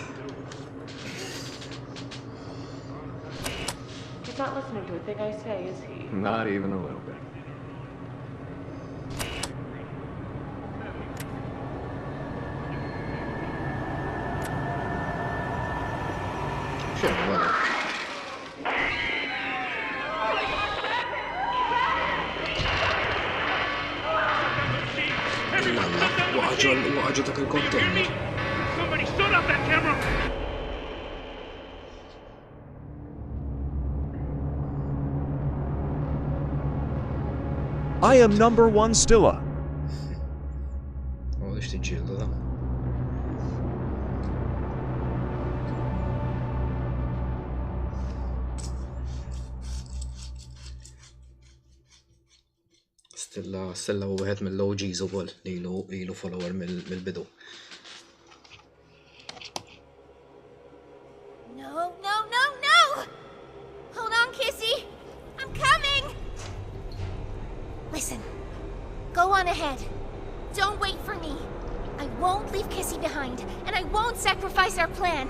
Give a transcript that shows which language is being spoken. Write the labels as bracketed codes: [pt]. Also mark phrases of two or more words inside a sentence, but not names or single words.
[en] He's not listening to a thing I say, is he? Not even a little bit. Sure, well. [mt] Waqaġu dak il-container. [en] Somebody shut off that camera. I am number one Stilla. [mt] Oh, lix tiġġieldu da. Stilla u wieħed mill-OGs ukoll li ilu follower mill-bidu. [en] No! Hold on, Kissy! I'm coming! Listen, go on ahead. Don't wait for me. I won't leave Kissy behind, and I won't sacrifice our plan.